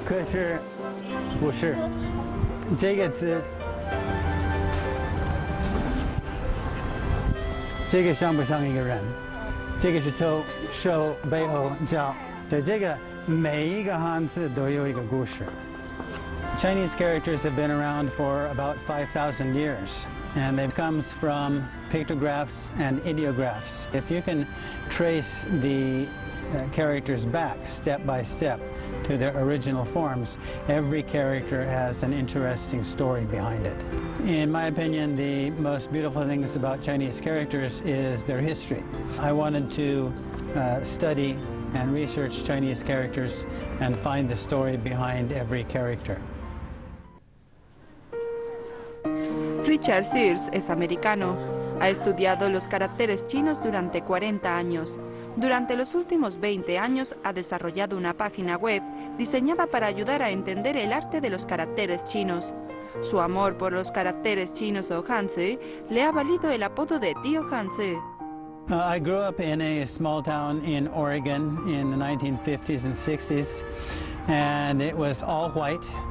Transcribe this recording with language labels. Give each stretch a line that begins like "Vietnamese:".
Chinese: 可是不是这个字，这个像不像一个人？这个是头、手、背后、脚，对，这个每一个汉字都有一个故事。
English: Chinese characters have been around for about 5,000 years, and it comes from pictographs and ideographs. If you can trace the characters back step by step to their original forms, every character has an interesting story behind it. In my opinion, the most beautiful things about Chinese characters is their history. I wanted to study and research Chinese characters and find the story behind every character.
Spanish: Richard Sears es americano. Ha estudiado los caracteres chinos durante 40 años. Durante los últimos 20 años ha desarrollado una página web diseñada para ayudar a entender el arte de los caracteres chinos. Su amor por los caracteres chinos o Hanzi le ha valido el apodo de tío Hanzi.
English: I grew up in a small town in Oregon in the 1950s and 60s, and it was all white.